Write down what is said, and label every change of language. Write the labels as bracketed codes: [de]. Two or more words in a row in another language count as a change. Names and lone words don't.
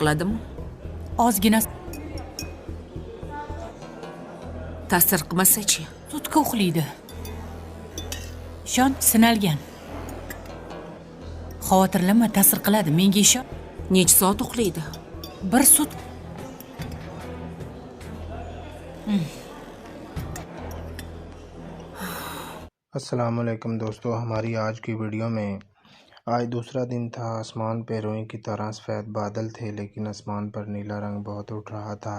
[uz] Ta'sir qiladimi? Ozgina ta'sir qilmasa-chi? Sutka uxlaydi. Ishon, sinalgan. Xavotirlanma, ta'sir qiladi. Menga ishon. Necha soat uxlaydi? Bir sut. [hi] अस्सलामुअलैकुम दोस्तों, हमारी आज की वीडियो में आज दूसरा दिन था। आसमान पे रुई की तरह सफ़ेद बादल थे, लेकिन आसमान पर नीला रंग बहुत उठ रहा था।